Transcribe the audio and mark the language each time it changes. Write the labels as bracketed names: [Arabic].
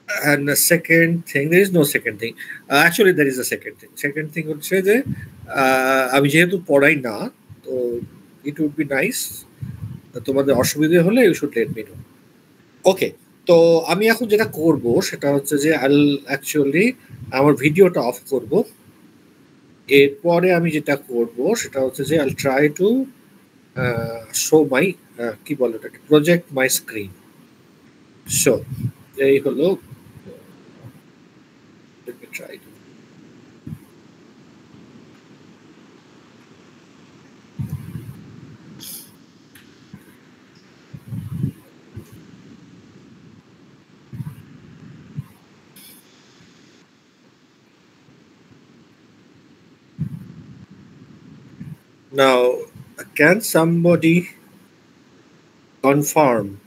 [English] And the second thing, there is no second thing. Actually, there is a second thing. Second thing [Bangla] হচ্ছে যে আমি যেহেতু পড়াই না, তো [English] it would be nice, [Bangla] তোমাদের অসুবিধা হলে [English] you should let me know. [Bangla] ওকে, তো আমি এখন যেটা করব সেটা হচ্ছে যে অ্যাকচুয়ালি আমার ভিডিওটা অফ করব। এরপরে আমি যেটা করব সেটা হচ্ছে যে [English] I'll try to show my [Bangla] কি বলে এটাকে, [English] Project my screen. [Bangla] সো এই হলো, [English] let me try to now, can somebody confirm?